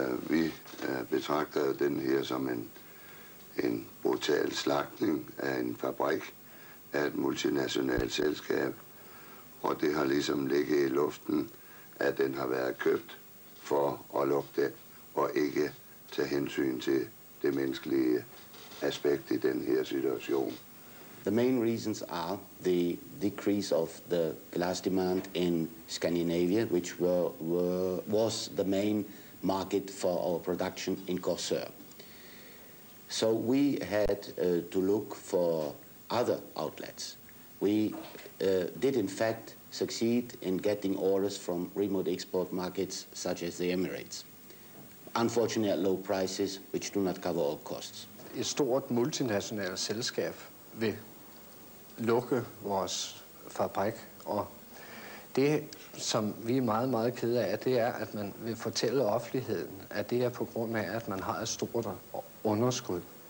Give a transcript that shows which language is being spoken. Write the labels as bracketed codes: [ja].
[da] Vi betragter den her som en brutal slagtning af en fabrik af et multinationalt selskab, og det har ligesom ligget i luften, at den har været købt for at lukke den, og ikke tage hensyn til det menneskelige aspekt i den her situation. [en] The main reasons are the decrease of the glass demand in Scandinavia, which was the main market for our production in Korsør. So we had to look for other outlets. We did in fact succeed in getting orders from remote export markets such as the Emirates. Unfortunately at low prices, which do not cover all costs. [da] Et stort multinationalt selskab vil lukke vores fabrik, og det, som vi er meget, meget kede af, det er, at man vil fortælle offentligheden, at det er på grund af, at man har et stort underskud.